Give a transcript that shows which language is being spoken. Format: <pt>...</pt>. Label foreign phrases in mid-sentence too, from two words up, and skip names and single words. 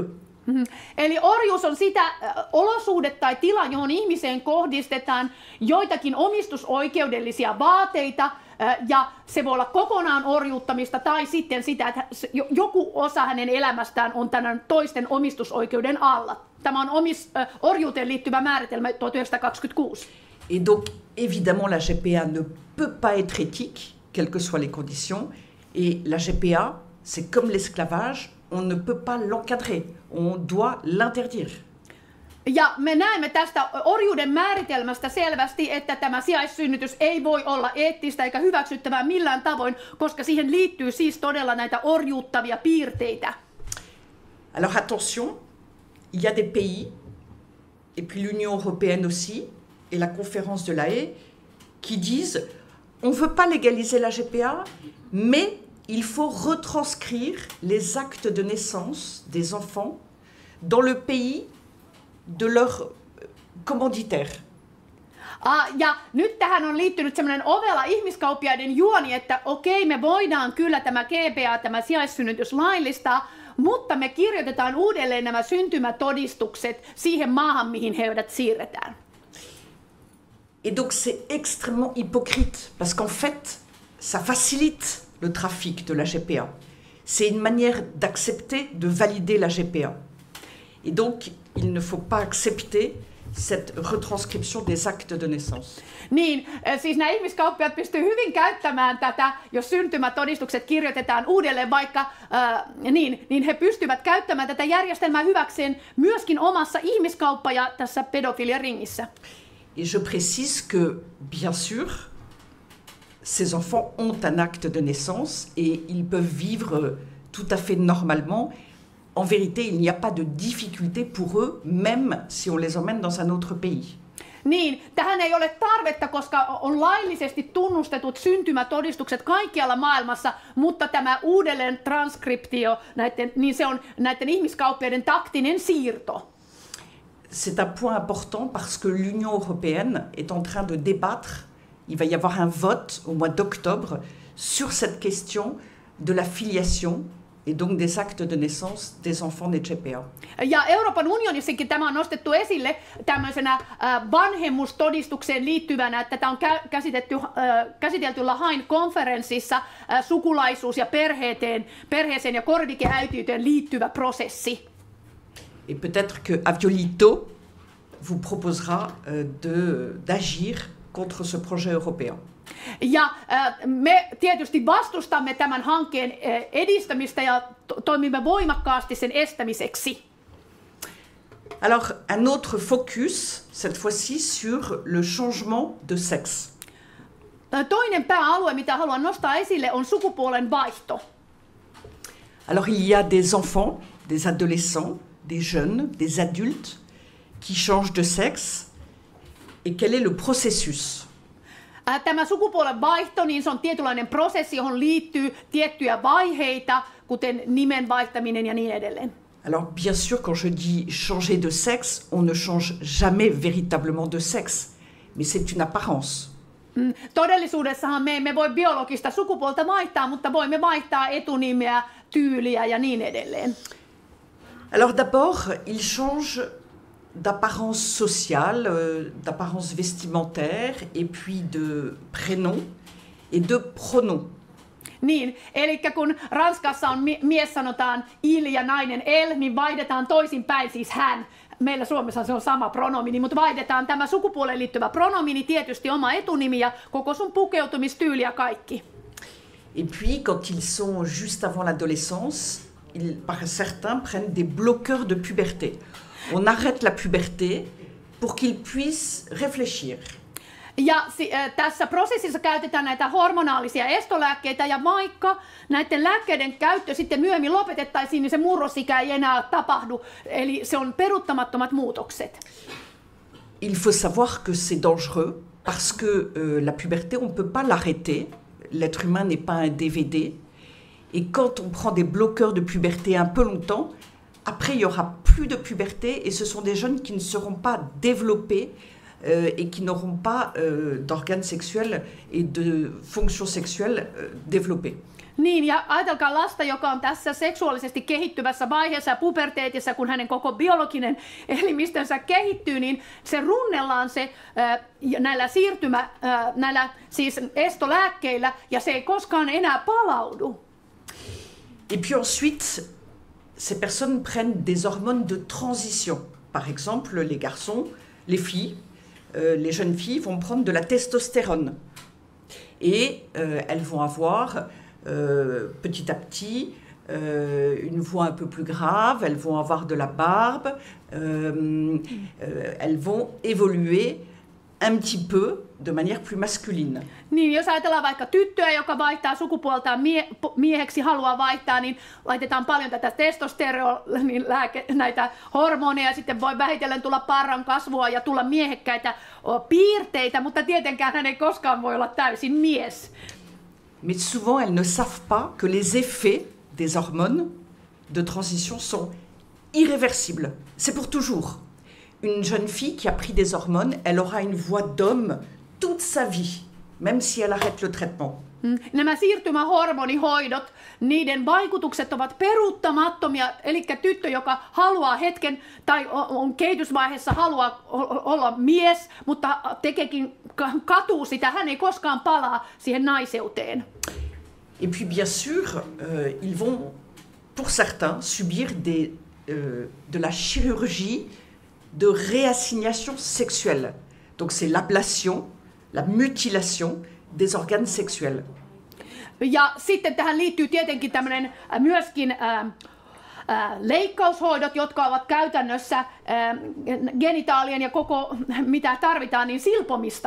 <fi>Eli orjuus on sitä olosuhde tai tila, johon ihmiseen kohdistetaan joitakin omistusoikeudellisia vaateita, ja se voi olla kokonaan orjuuttamista tai sitten sitä, että joku osa hänen elämästään on tämän toisten omistusoikeuden alla. Tämä on orjuuteen liittyvä määritelmä 1926.</fi> <fr>Et donc, évidemment, la GPA ne peut pas être éthique, quelles que soient les conditions. Et la GPA, c'est comme l'esclavage, on ne peut pas l'encadrer, on doit l'interdire.</fr> <fi>Ja me näemme tästä orjuuden määritelmästä selvästi, että tämä sijaissynnytys ei voi olla eettistä eikä hyväksyttävää millään tavoin, koska siihen liittyy siis todella näitä orjuuttavia piirteitä.</fi> <fr>Alors attention, il y a des pays, et puis l'Union européenne aussi, et la conférence de La Haye, qui disent on ne veut pas légaliser la GPA, mais il faut retranscrire les actes de naissance des enfants dans le pays de leur commanditaire.</fr> <fi>Ja nyt tähän on liittynyt semmoinen ovela ihmiskauppiaiden juoni, että okei, me voidaan kyllä tämä GPA, tämä sijaissynnytys laillistaa, mutta me kirjoitetaan uudelleen nämä syntymätodistukset siihen maahan, mihin heidät siirretään.</fi> <fr>Et donc c'est extrêmement hypocrite, parce qu'en fait, ça facilite le trafic de la GPA. C'est une manière d'accepter, de valider la GPA. Et donc, il ne faut pas accepter cette retranscription des actes de naissance.</fr> <fi>Niin, siis nämä ihmiskauppiaat pystyvät hyvin käyttämään tätä, jos syntymätodistukset kirjoitetaan uudelleen vaikka, niin he pystyvät käyttämään tätä järjestelmää hyväkseen myöskin omassa ihmiskauppa- ja tässä pedofiliaringissä.</fi> <fr>Et je précise que, bien sûr, ces enfants ont un acte de naissance et ils peuvent vivre tout à fait normalement. En vérité, il n'y a pas de difficulté pour eux, même si on les emmène dans un autre pays.</fr> <fi>Niin, tähän ei ole tarvetta, koska on laillisesti tunnustetut syntymätodistukset kaikkialla maailmassa, mutta tämä uudelleen transkriptio, niin se on näiden ihmiskauppiaiden taktinen siirto.</fi> <fr>C'est un point important parce que l'Union européenne est en train de débattre, il va y avoir un vote au mois d'octobre sur cette question de la filiation et donc des actes de naissance des enfants nés de GPA.</fr> <fi>Ja Euroopan unionissakin tämä on nostettu esille tämmöisenä vanhemmustodistukseen liittyvänä, että tämä on käsitelty Lahain konferenssissa sukulaisuus- ja perheeseen ja korvikeäitiyteen liittyvä prosessi.</fi> <fr>Et peut-être que Aviolito vous proposera d'agir contre ce projet européen.</fr> <fi>Ja me tietysti vastustamme tämän hankkeen edistämistä ja toimimme voimakkaasti sen estämiseksi.</fi> <fr>Alors, un autre focus, cette fois-ci, sur le changement de sexe.</fr> <fi>Toinen pääalue, mitä haluan nostaa esille, on sukupuolen vaihto.</fi> <fr>Alors, il y a des enfants, des adolescents, des jeunes, des adultes qui changent de sexe. Et quel est le processus?</fr> <fi>Tämä sukupuolen vaihto, niin se on tietynlainen prosessi, johon liittyy tiettyjä vaiheita, kuten nimen vaihtaminen ja niin edelleen.</fi> <fr>Alors, bien sûr, quand je dis changer de sexe, on ne change jamais véritablement de sexe, mais c'est une apparence.</fr> <fi>Todellisuudessahan me emme voi biologista sukupuolta vaihtaa, mutta voimme vaihtaa etunimeä, tyyliä ja niin edelleen.</fi> <fr>Alors d'abord, il change d'apparence sociale, d'apparence vestimentaire, et puis de prénom et de pronom.</fr> <fi>Niin, eli kun Ranskassa on mies sanotaan il ja nainen el, niin vaihdetaan toisinpäin, siis hän. Meillä Suomessa se on sama pronomini, mutta vaihdetaan tämä sukupuoleen liittyvä pronomini, tietysti oma etunimi ja koko sun pukeutumistyyli ja kaikki.</fi> <fr>Et puis, quand ils sont juste avant l'adolescence, certains prennent des bloqueurs de puberté. On arrête la puberté pour qu'ils puissent réfléchir.</fr> <fi>Ja tässä prosessissa käytetään näitä hormonaalisia estolääkkeitä, ja vaikka näiden lääkkeiden käyttö sitten myöhemmin lopetettaisiin, niin se murrosikä ei enää tapahdu. Eli se on peruuttamattomat muutokset.</fi> <fr>Il faut savoir que c'est dangereux parce que la puberté, on ne peut pas l'arrêter. L'être humain n'est pas un DVD. Et quand on prend des bloqueurs de puberté un peu longtemps, après il n'y aura plus de puberté et ce sont des jeunes qui ne seront pas développés et qui n'auront pas d'organes sexuels et de fonctions sexuelles développées.</fr> <fi>Niin, ja ajatelkaa lasta, joka on tässä seksuaalisesti kehittyvässä vaiheessa ja puberteetissa, kun hänen koko biologinen elimistönsä kehittyy, niin se runnellaan se näillä siis estolääkkeillä, ja se ei koskaan enää palaudu.</fi> <fr>Et puis ensuite, ces personnes prennent des hormones de transition. Par exemple, les garçons, les filles, les jeunes filles vont prendre de la testostérone. Et elles vont avoir petit à petit une voix un peu plus grave, elles vont avoir de la barbe, elles vont évoluer un petit peu de manière plus masculine.</fr> <fi>Niin, jos ajatellaan vaikka tyttöä, joka vaihtaa sukupuoltaan mieheksi, haluaa vaihtaa, niin laitetaan paljon tätä näitä hormoneja, sitten voi vähitellen tulla parran kasvua ja tulla miehekkäitä piirteitä, mutta tietenkään hän ei koskaan voi olla täysin mies.</fi> <fr>Mais souvent, elles ne savent pas que les effets des hormones de transition sont irréversibles. C'est pour toujours. Une jeune fille qui a pris des hormones, elle aura une voix d'homme toute sa vie, même si elle arrête le traitement.</fr> <fi>Nämä siirtymähormonihoidot, niiden vaikutukset ovat peruuttamattomia, eli tyttö, joka haluaa hetken tai on kehitysvaiheessa haluaa olla mies, mutta tekeekin katuu sitä, hän ei koskaan palaa siihen naiseuteen.</fi> <fr>Et puis bien sûr, ils vont, pour certains, subir de la chirurgie de réassignation sexuelle. Donc c'est l'ablation, la mutilation des organes sexuels.</fr> <fi>Ja sitten tähän liittyy tietenkin tämmöinen myöskin leikkaushoidot, jotka ovat käytännössä genitaalien ja koko mitä tarvitaan, niin silpomista.</fi>